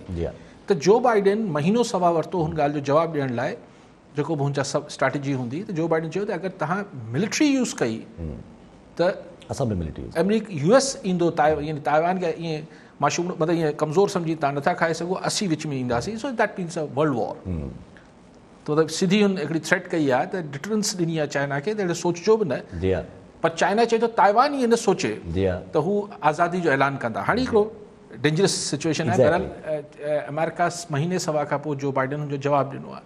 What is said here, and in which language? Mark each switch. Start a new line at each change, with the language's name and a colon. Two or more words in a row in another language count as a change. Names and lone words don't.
Sindhi: त जो बाइडन महीनो सवा वरितो हुन ॻाल्हि जो जवाबु ॾियण लाइ, जेको बि हुनजा सभु स्ट्रैटेजी हूंदी, त जो बाइडन चयो त अगरि तव्हां
English: military use
Sindhi: कई त असां बि मिलिट्री US ईंदो, यानी ताइवान खे ईअं माशूम मतिलबु ईअं कमज़ोर सम्झी तव्हां नथा खाए सघो, असीं विच में ईंदासीं।
English: So that means a world war.
Sindhi: त मतिलबु सिधी हुन हिकिड़ी थ्रेट कई आहे, त डिटरेंस ॾिनी आहे चाइना खे, त अहिड़ो सोचिजो बि न। जी हा, पर चाइना चए थो ताइवान ईअं न सोचे जी हा, त हू आज़ादी जो ऐलान कंदा। हाणे हिकिड़ो
English: dangerous situation
Sindhi: आहे। बहरहाल अमेरिका महीने सवा खां पोइ जो बाइडन हुनजो जवाबु ॾिनो आहे।